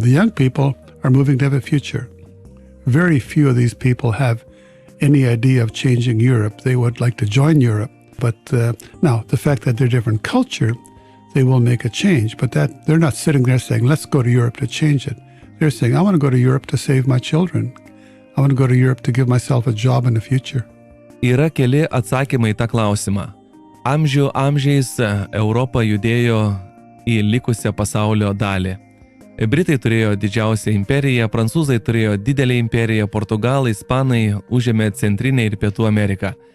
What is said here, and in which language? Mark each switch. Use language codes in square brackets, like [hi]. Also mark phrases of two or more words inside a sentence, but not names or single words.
[en] The young people are moving to have a future. Very few of these people have any idea of changing Europe. They would like to join Europe. But now, the fact that they're different culture, they will make a change. But that they're not sitting there saying, let's go to Europe to change it. They're saying, I want to go to Europe to save my children. I want to go to Europe to give myself a job in the future. [lt] Yra keli atsakymai į tą klausimą. Amžių amžiais Europa judėjo į likusią pasaulio dalį. Britai turėjo didžiausią imperiją, prancūzai turėjo didelę imperiją, portugalai, ispanai užėmė Centrinę ir Pietų Ameriką.